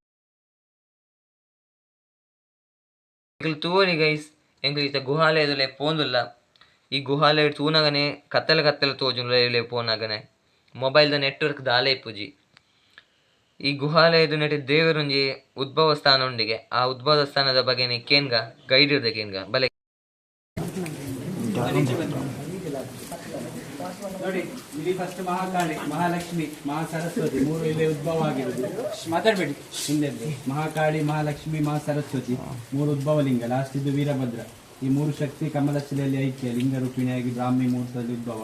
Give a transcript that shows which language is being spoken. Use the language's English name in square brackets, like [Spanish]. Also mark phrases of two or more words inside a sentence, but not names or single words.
[Tulu] ಎಂಗ್ಲು ತೂವಲಿ ಗೈಸ್ ಎಂಗ್ಲು ಈತ ಗುಹಾಲಯದಲ್ಲೇ ಪೋಂದುಲ್ಲ. ಈ ಗುಹಾಲಯ ತೂನಗನೆ ಕತ್ತಲೆ ಕತ್ತಲೆ ತೋಜುಲೆ ಪೋನಾಗನೆ ಮೊಬೈಲ್ದ ನೆಟ್ವರ್ಕ್ ದಾಲೆ ಇಪ್ಪುಜಿ. ಈ ಗುಹಾಲಯದ ನೆಟ್ಟಿ ದೇವರೊಂಜಿ ಉದ್ಭವ ಸ್ಥಾನ ಉಂಡಿಗೆ ಆ ಉದ್ಭವ ಸ್ಥಾನದ ಬಗ್ಗೆ ಕೇನ್ಗ ಗೈಡ್ ಇರ್ದೆ ಕೇನ್ಗ ಬಲೆ [Kannada] ನೋಡಿ. ಇಲ್ಲಿ ಫಸ್ಟ್ ಮಹಾಕಾಳಿ, ಮಹಾಲಕ್ಷ್ಮಿ, ಮಹಾ ಸರಸ್ವತಿ ಮೂರು ಇಲ್ಲಿ ಉದ್ಭವ ಆಗಿರುವುದು. ಮಾತಾಡ್ಬೇಡಿ ಹಿಂದೆ. ಮಹಾಕಾಳಿ, ಮಹಾಲಕ್ಷ್ಮಿ, ಮಹಾ ಸರಸ್ವತಿ ಮೂರು ಉದ್ಭವ ಲಿಂಗ. ಲಾಸ್ಟ್ ಇದು ವೀರಭದ್ರ. ಈ ಮೂರು ಶಕ್ತಿ ಕಮಲಶಿಲೆಯಲ್ಲಿ ಐಕ್ಯ ಲಿಂಗ ರೂಪಿಣಿಯಾಗಿ ಬ್ರಾಹ್ಮಿ ಮುಹೂರ್ತದಲ್ಲಿ ಉದ್ಭವ.